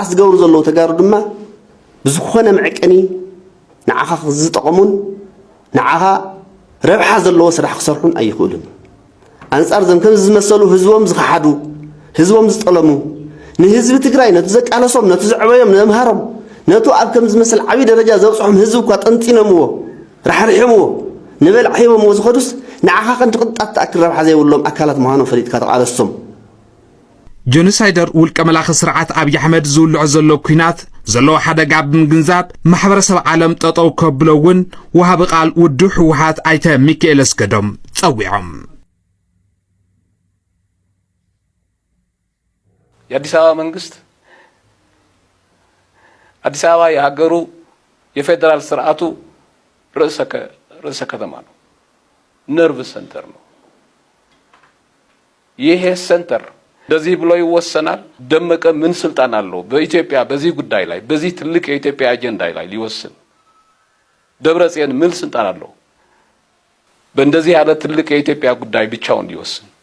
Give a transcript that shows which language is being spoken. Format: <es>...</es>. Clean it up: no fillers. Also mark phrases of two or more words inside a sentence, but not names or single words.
<ti>ዝገብሩ ዘለው ተጋሩ ድማ ብዝኾነ መዕቀኒ ንዓኻ ዝጠቐሙን ንዓኻ ረብሓ ዘለዎ ስራሕ ክሰርሑን ኣይኽእሉን አንጻር ዘም ከም ዝመሰሉ ህዝቦም ዝኸሓዱ ህዝቦም ዝጠለሙ ንህዝቢ ትግራይ ነቲ ዘቃለሶም ነቲ ዝዕበዮም ዘምሃሮም ነቱ ኣብ ከም ዝመስል ዓቢ ደረጃ ዘብጽሖም ህዝቢ እኳ ጠንጢኖምዎ ራሕሪሖምዎ ንበልዕ ሂቦምዎ ዝኸዱስ ንዓኻ ቀንዲ ቅንጣት ተኣክል ረብሓ ዘይብሎም ኣካላት ምዃኖም ፈሊጥካ ተቃለሶም ጀኖሳይደር ውልቀ መላኺ ስርዓት ኣብይ ኣሕመድ ዝውልዖ ዘሎ ኩናት ዘለዎ ሓደጋ ብምግንዛብ ማሕበረሰብ ዓለም ጠጠው ከብሎ እውን ወሃቢ ቃል ውድብ ሕወሓት ኣይተ ሚካኤል አስገዶም ጸዊዖም</ti> <am>የአዲስ አበባ መንግስት አዲስ አበባ የሀገሩ የፌደራል ስርዓቱ ርዕሰ ከተማ ነው</am> <en>nerve center</en> <am>ነው ይሄ ሴንተር እንደዚህ ብሎ ይወሰናል ደመቀ ምን ስልጣን አለው በኢትዮጵያ በዚህ ጉዳይ ላይ በዚህ ትልቅ የኢትዮጵያ አጀንዳ ላይ ሊወስን ደብረጽዮን ምን ስልጣን አለው በእንደዚህ ያለ ትልቅ የኢትዮጵያ ጉዳይ ብቻውን ሊወስን</am>